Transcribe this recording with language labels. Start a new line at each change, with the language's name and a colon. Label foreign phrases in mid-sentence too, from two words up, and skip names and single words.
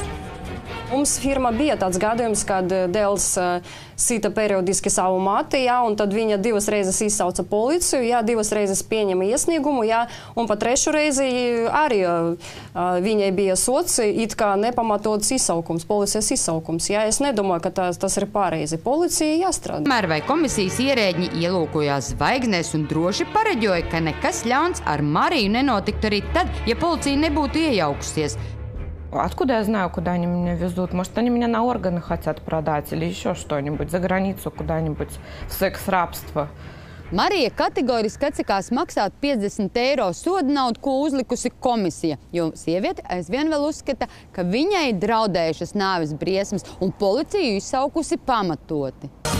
Latvian: Mums firma bija tāds gadījums, kad dēls sita periodiski savu mati, un tad viņa divas reizes izsauca policiju, divas reizes pieņema iesniegumu, un pa trešu reizi arī viņai bija sots, it kā nepamatots izsaukums, policijas izsaukums. Es nedomāju, ka tas ir pareizi. Policija jāstrādā. Tomēr vai komisijas ierēģi ielūkojās zvaigznēs un droši pareģoja, ka nekas ļauns ar Mariju nenotiktu arī tad, ja policija nebūtu iejaukusies.
Russian: Откуда я знаю, куда они меня везут? Может, они меня на органы хотят продать или еще что-нибудь, за границу куда-нибудь, в секс-рабство.
Latvian: Marija kategoriski atsakās maksāt 50 eiro soda naudu, ko uzlikusi komisija, jo sieviete aizvien vēl uzskata, ka viņai draudējušas nāves briesmas un policiju izsaukusi pamatoti.